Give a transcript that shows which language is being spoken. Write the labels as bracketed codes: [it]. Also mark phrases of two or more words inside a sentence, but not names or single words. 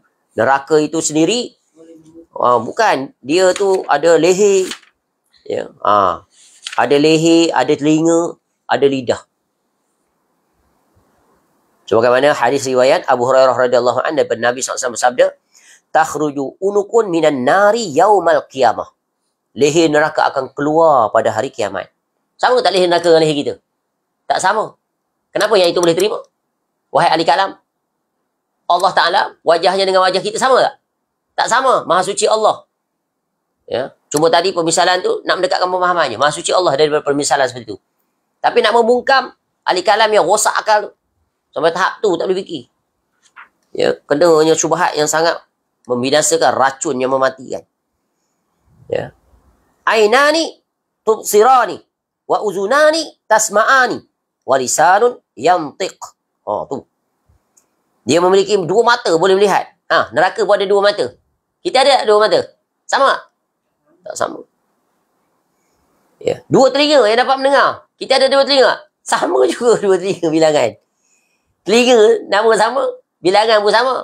[ms] Neraka itu sendiri bukan, dia tu ada leher. Ya. Ada leher, ada telinga, ada lidah. Sebagaimana hadis riwayat Abu Hurairah [ar] radhiyallahu anhu [ms] daripada Nabi SAW bersabda, [ar] takhruju unukun minan nari yaumal qiyamah. [ms] Leher neraka akan keluar pada hari kiamat. Sama tak leher neraka dengan leher kita? Tak sama. Kenapa yang itu boleh terima? Wahai ahli kalam, Allah Ta'ala wajahnya dengan wajah kita sama tak? Tak sama. Maha suci Allah. Ya. Cuma tadi pemisalan tu nak mendekatkan pemahamannya. Maha suci Allah daripada pemisalan seperti itu. Tapi nak membungkam ahli kalam yang rosak akal tu. Sampai tahap tu tak boleh fikir. Ya. Kenanya syubhat yang sangat membinasakan, racun yang mematikan. Ya. [ar] Ainani tubsirani wa uzunani tasma'ani wa lisanun yantiq. [ms] Tu. Dia memiliki dua mata boleh melihat. Neraka pun ada dua mata. Kita ada dua mata? Sama tak? Tak sama. Ya. Dua telinga yang dapat mendengar. Kita ada dua telinga? Sama juga dua telinga bilangan. Telinga nama sama, bilangan pun sama.